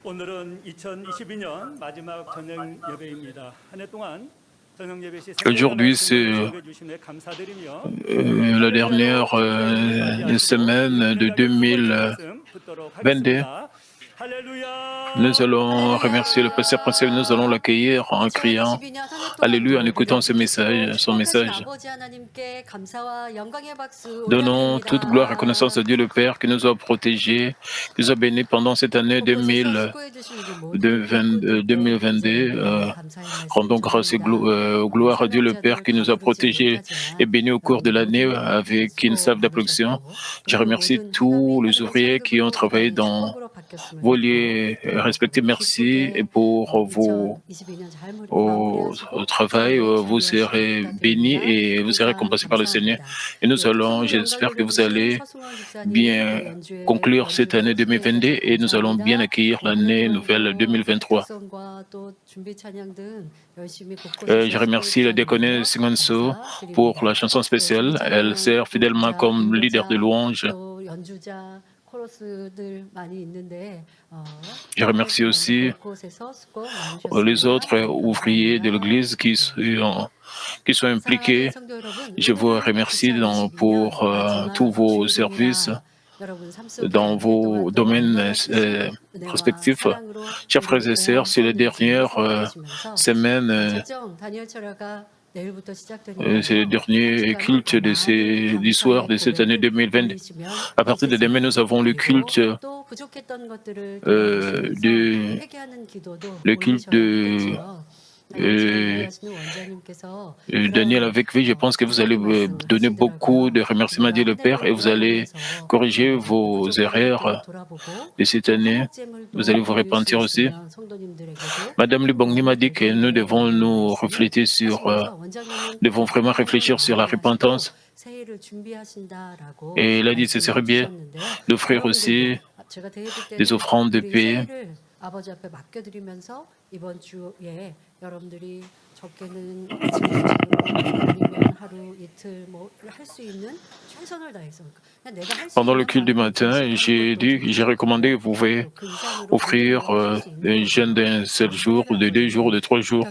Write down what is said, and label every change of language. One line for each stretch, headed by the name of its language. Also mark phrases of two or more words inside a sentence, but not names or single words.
Korean: 오늘은 2022년 마지막 저녁 예배입니다. 한 해 동안 저녁 예배 시
French: Aujourd'hui,
Korean: 생생한
French: c'est
Korean: 말씀을 전해 주심에 감사드리며
French: la
Korean: 예배자로
French: dernière
Korean: 주님의 임재 맞이하시고
French: semaine de
Korean: 은혜가 두 번째
French: 2022.
Korean: 말씀 듣도록 하겠습니다.
French: Nous
Korean: 할렐루야.
French: allons remercier le pasteur principal, nous allons
Korean: 할렐루야.
French: l'accueillir en criant
Korean: 2022년 한 해
French: Alléluia, en
Korean: 동안도
French: écoutant
Korean: 우리를
French: ce
Korean: 지키시고
French: message, son
Korean: 축복하신
French: message.
Korean: 아버지 하나님께 감사와 영광의 박수
French: Donnons toute gloire et reconnaissance
Korean: 올려드립니다.
French: à Dieu le Père qui nous a protégés, qui nous a bénis pendant cette année
Korean: 곳곳에서 수고해 주신 우리 모든
French: 2022.
Korean: 일꾼들께 감사의 말씀
French: Rendons grâce et
Korean: 전합니다.
French: gloire à Dieu le Père
Korean: 사명자들을
French: qui
Korean: 다
French: nous a
Korean: 부르지
French: protégés et
Korean: 못하지만
French: bénis au cours de l'année
Korean: 여러분
French: avec
Korean: 모두
French: une
Korean: 수고
French: salve d'applaudissements.
Korean: 많으셨고
French: Je
Korean: 또 그
French: remercie
Korean: 모든
French: tous
Korean: 행함이
French: les
Korean: 하나님의
French: ouvriers qui ont
Korean: 상급으로
French: travaillé
Korean: 우리의
French: dans
Korean: 축복으로 바뀌었음을
French: vos
Korean: 믿고
French: lieux respectifs. Merci et
Korean: 기쁘게
French: pour vos
Korean: 2022년 잘
French: au
Korean: 마무리하시고
French: travail,
Korean: 새해에
French: vous
Korean: 준비하시길
French: serez bénis
Korean: 부탁드립니다.
French: et vous serez
Korean: 항상
French: récompensés par le Seigneur.
Korean: 감사합니다.
French: Et nous allons,
Korean: 구성부
French: j'espère que
Korean: 영광
French: vous
Korean: 예배드리신
French: allez
Korean: 서승원 집사님
French: bien
Korean: 또 연주회
French: conclure cette année
Korean: 연주로 참여해
French: 2022
Korean: 주셔서
French: et nous allons bien
Korean: 감사합니다.
French: accueillir
Korean: 한 해
French: l'année nouvelle
Korean: 동안도
French: 2023.
Korean: 특성과 또 준비 찬양 등 열심히 곳곳에서
French: Je
Korean: 수고해
French: remercie la
Korean: 주셨는데요.
French: diaconesse Singonso pour la
Korean: 감사드립니다.
French: chanson
Korean: 또
French: spéciale.
Korean: 준비
French: Elle
Korean: 찬양
French: sert fidèlement
Korean: 목자,
French: comme leader de
Korean: 인도자
French: louange.
Korean: 또 연주자 코러스들 많이 있는데
French: Je remercie aussi
Korean: 곳곳에서 수고
French: les
Korean: 많으셨습니다.
French: autres ouvriers de
Korean: 감사합니다.
French: l'Église qui sont impliqués.
Korean: 사랑하는 성도 여러분,
French: Je vous
Korean: 올해는
French: remercie
Korean: 2022년
French: pour tous
Korean: 마지막
French: vos services
Korean: 주일입니다. 여러분 삶 속에
French: dans
Korean: 한 해
French: vos
Korean: 동안도
French: domaines
Korean: 얼마나 크신 은혜와
French: respectifs.
Korean: 사랑으로
French: Chers frères
Korean: 우리를
French: et sœurs, c'est les
Korean: 보호하셨는지
French: dernières
Korean: 생각하시면서
French: semaines,
Korean: 첫정 다니엘 철야가 내일부터
French: c'est le
Korean: 시작되니까요.
French: dernier culte de l'histoire de cette année 2020. À partir de demain, nous avons le culte,
Korean: 또 부족했던 것들을
French: de,
Korean: 회개하는 기도도
French: le culte
Korean: 올리셔야
French: de
Korean: 하시는 원장님께서
French: Daniel avec vous. Je pense que vous allez donner beaucoup de remerciements à Dieu le Père et vous allez corriger vos erreurs de cette année. Vous allez vous repentir aussi. Madame Lubongni m'a dit que nous devons nous refléter devons vraiment réfléchir sur la repentance. Et elle a dit que ce serait bien d'offrir aussi des offrandes de paix.
Korean: 아버지 앞에 맡겨드리면서 이번 주에 여러분들이 적게는 아니면 하루 이틀 뭐 할 수 있는 최선을 다해서 그냥 내가 할수
French: Pendant le
Korean: 있는
French: culte du
Korean: 만큼
French: matin, j'ai recommandé que vous pouvez offrir un jeûne d'un seul jour, ou de 2 jours, ou de 3 jours.